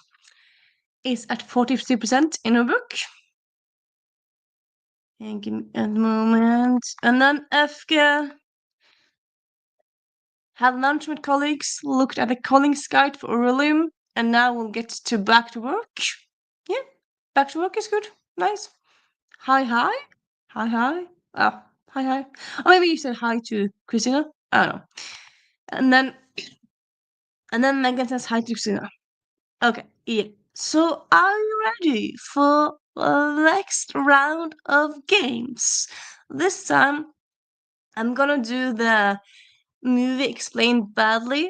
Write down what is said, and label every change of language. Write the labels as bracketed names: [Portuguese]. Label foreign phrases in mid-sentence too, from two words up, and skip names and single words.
[English] Is at 43% in her book. And give me a moment. And then Efke had lunch with colleagues, looked at the Collins guide for Aurelium, and now we'll get to back to work. Yeah, back to work is good. Nice. Hi, hi. Hi, hi. Oh, hi, hi. Or maybe you said hi to Christina. I don't know. And then Megan says hi to Christina. Okay, yeah. So are you ready for the next round of games? This time I'm gonna do the movie explained badly.